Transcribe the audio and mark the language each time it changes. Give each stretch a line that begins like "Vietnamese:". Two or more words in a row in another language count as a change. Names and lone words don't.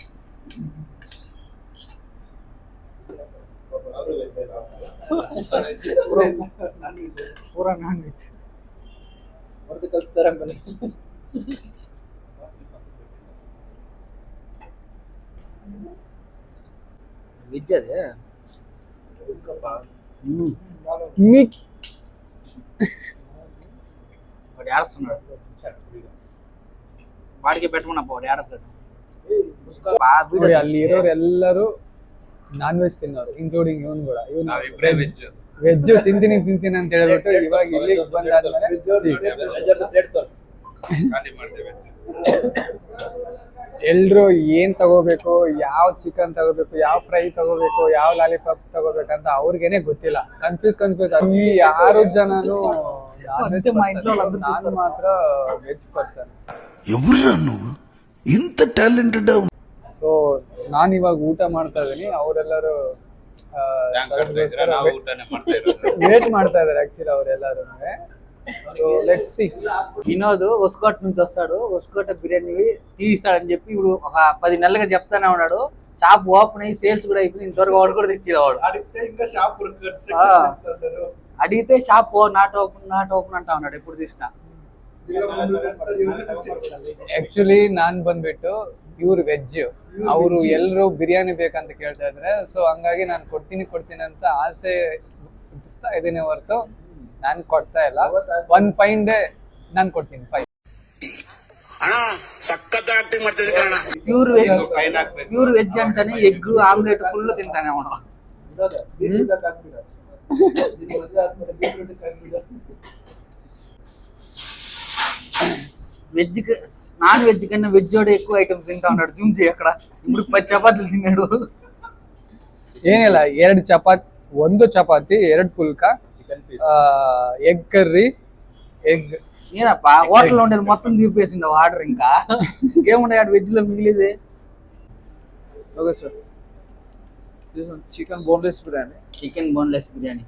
Telugu: పూరా
English: non veg veg
Telugu: అదే వాడు ఏడుస్తున్నాడు. వాడికి పెట్టుకున్నా వాడు ఏడుస్తాడు.
Kannada: ಅಲ್ಲಿ ಇರೋರು ಎಲ್ಲರೂ
English: non veg
Kannada: ತಿನ್ನೋರು, ಇನ್ಕ್ಲೂಡಿಂಗ್ ಇವನು ಕೂಡ. ವೆಜ್ ತಿಂತೀನಿ ಅಂತ ಹೇಳ್ಬಿಟ್ಟು ಇವಾಗ ಇಲ್ಲಿಗೆ ಬಂದಾದ್ಮೇಲೆ ಎಲ್ರು ಏನ್ ತಗೋಬೇಕು, ಯಾವ ಚಿಕನ್ ತಗೋಬೇಕು, ಯಾವ ಫ್ರೈ ತಗೋಬೇಕು, ಯಾವ ಲಾಲಿಪಾಪ್ ತಗೋಬೇಕಂತ ಅವ್ರಿಗೇನೆ ಗೊತ್ತಿಲ್ಲ. ಕನ್ಫ್ಯೂಸ್ ಈ 6 ಜನನು ನಾನು ಮಾತ್ರ
English: veg person.
Kannada: ಇಂತ ಟ್ಯಾಲೆಂಟೆಡ್. ಸೊ ನಾನು ಇವಾಗ ಊಟ ಮಾಡ್ತಾ ಇದೀನಿ. ಅವರೆಲ್ಲರೂ ವೇಟ್ ಮಾಡ್ತಾ ಇದಾರೆ ಆಕ್ಚುಲಿ ಅವರೆಲ್ಲರೂ.
English: so let's see.
Telugu: వినోద్ ఒస్కోట్ నుంచి వస్తాడు. ఒస్కోట బిర్యానీ తీస్తాడని చెప్పి ఇప్పుడు ఒక 10 నెలలుగా చెప్తానే ఉన్నాడు.
English: shop open
Telugu: అయ్యి సేల్స్ కూడా అయిపోయింది. ఇంతవరకు వాడు కూడా తెచ్చేవాడు. అడిగితే
English: shop not open
Telugu: అంటా ఉన్నాడు ఎప్పుడు చూసినా.
Kannada: ಆಕ್ಚುಲಿ ನಾನ್ ಬಂದ್ಬಿಟ್ಟು ಇವ್ರು ವೆಜ್, ಅವರು ಎಲ್ಲರೂ ಬಿರಿಯಾನಿ ಬೇಕಂತ ಕೇಳ್ತಾ ಇದ್ರೆ. ಸೊ ಹಂಗಾಗಿ ನಾನು ಕೊಡ್ತೀನಿ ಅಂತ ಆಸೆ ಹುಟ್ಟಿಸ್ತಾ ಇದ್ದೀನಿ ಹೊರತು ನಾನು ಕೊಡ್ತಾ ಇಲ್ಲ. 1
English: fine day
Kannada: ನಾನು ಕೊಡ್ತೀನಿ. 5
English: pure veg
Telugu: అంటేనే
English: egg omelette
Telugu: ఫుల్ తింటానే ఉన్నాం.
English: veg non veg
Telugu: కన్నా వెజ్ కూడా ఎక్కువ ఐటమ్స్ తింటా ఉన్నాడు. జూమ్ చేయి అక్కడ. ఇప్పుడు 10 చపాతీలు తిన్నాడు.
Kannada: ಏನಿಲ್ಲ, 2 ಚಪಾತಿ, 1 ಚಪಾತಿ, 2 ಪುಲ್ಕ,
English: egg curry, egg.
Telugu: నేనప్పా హోటల్లో ఉండేది మొత్తం తీపేసిండు ఆర్డర్. ఇంకా ఇంకేమున్నాయి వెజ్ లో మిగిలిదే.
English: OK sir, this one chicken boneless biryani. chicken boneless biryani.